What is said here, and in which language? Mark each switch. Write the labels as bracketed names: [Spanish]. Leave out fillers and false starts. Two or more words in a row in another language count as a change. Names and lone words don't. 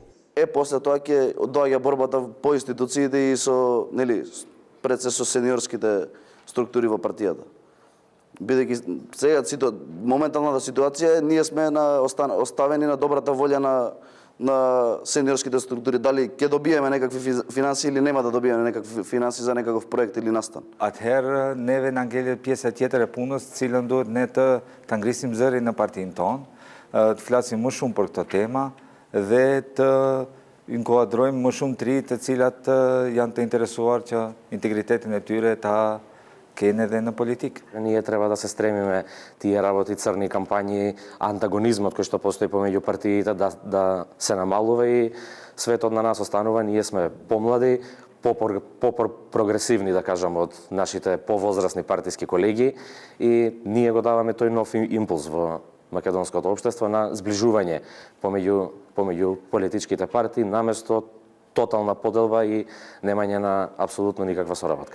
[Macedonian] После тоа ќе доаѓа борбата по институциите и со, пред се со сениорските структури во партијата. Бидејќи сега моменталната ситуација ние сме оставени на добрата волја на сениорските структури, дали ќе добиеме некакви финанси или нема да добиеме некакви финанси за некаков проект или настан. [Albanian] Atëherë neve na ngelet pjesa tjetër e punës, cilën duhet ne të ngrisim zërin në partinë tonë, të flasim më shumë për këtë tema dhe të inkuadrojmë më shumë të rinj të cilat janë të interesuar që integritetin e tyre ta kenë edhe në politikë. [Macedonian] Ние треба да се стремиме тие работи црни кампањи, антагонизмот кој што постои помеѓу партиите да се намалува и светот на нас останува, ние сме помлади, по-прогресивни, да кажам, од нашите повозрастни партиски колеги и ние го даваме тој нов импулс во македонското општество на зближување помеѓу политичките партии наместо тотална поделба и немање на апсолутно никаква соработка.